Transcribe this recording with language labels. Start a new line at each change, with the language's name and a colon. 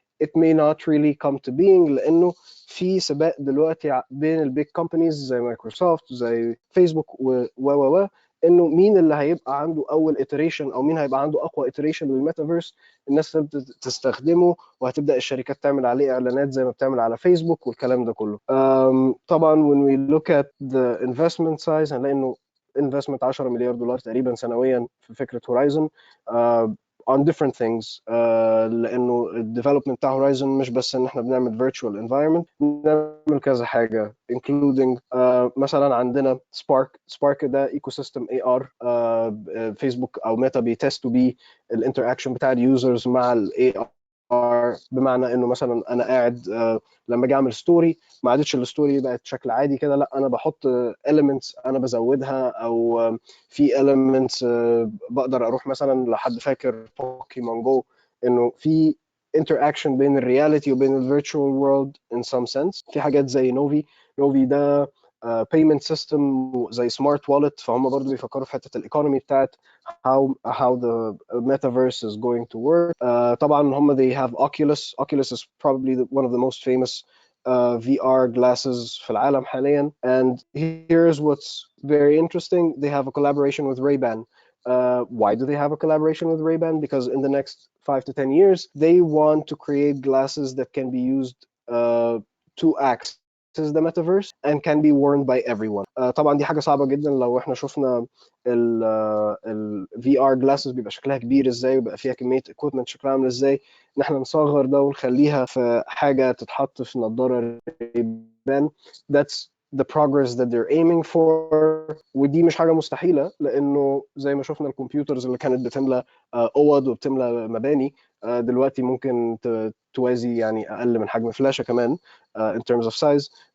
English: it may not really come to being،
Arabic: لانه في سباق دلوقتي بين البيج كومبانيز زي مايكروسوفت زي فيسبوك و انه مين اللي هيبقى عنده اول iteration او مين هيبقى عنده اقوى iteration للميتافيرس، الناس تبدا تستخدمه وهتبدا الشركات تعمل عليه اعلانات زي ما بتعمل على فيسبوك والكلام ده كله. طبعا
English: when we look at the investment size
Arabic: هنلاقي انه investment 10 مليار دولار تقريبا سنويا في فكره هورايزون
English: on different things.
Arabic: لانه الديفلوبمنت بتاع هورايزون مش بس ان احنا بنعمل
English: virtual environment،
Arabic: بنعمل كذا حاجه including مثلا عندنا سبارك ده ايكو سيستم اي ار. فيسبوك او ميتا بيتستوا بيه الانتراكشن بتاع اليوزرز مع الاي ار، بمعنى انه مثلا انا قاعد لما اجي اعمل ستوري ما عادتش الستوري بقت شكل عادي كده، لا انا بحط elements انا بزودها، او في elements بقدر اروح مثلا لحد فاكر بوكيمون جو انه في interaction بين الرياليتي وبين الفيرتشوال وورلد
English: in some sense.
Arabic: في حاجات زي نوفي ده
English: payment system
Arabic: زي
English: smart wallet،
Arabic: فهم برضو بيفكروا في حته الايكونومي بتاعت
English: how the metaverse is going to work.
Arabic: طبعا هم
English: they have Oculus is probably one of the most famous VR glasses
Arabic: في العالم حاليا.
English: And here's what's very interesting, they have a collaboration with Ray-Ban. Why do they have a collaboration with Ray-Ban? Because in the next 5 to 10 years they want to create glasses that can be used to access the metaverse and can be worn by everyone.
Arabic: طبعا دي حاجه صعبه جدا. لو احنا شفنا ال VR glasses بيبقى شكلها كبير ازاي وبيبقى فيها كميه equipment شكلها عامل ازاي، ان احنا نصغر ده ونخليها في حاجه تتحط في نظاره Ray-Ban.
English: That's the progress that they're aiming for.
Arabic: ودي مش حاجه مستحيله، لانه زي ما شفنا الكمبيوترز اللي كانت بتملى اوض وبتملى مباني دلوقتي ممكن توازي يعني اقل من حجم فلاشه كمان
English: in terms of size.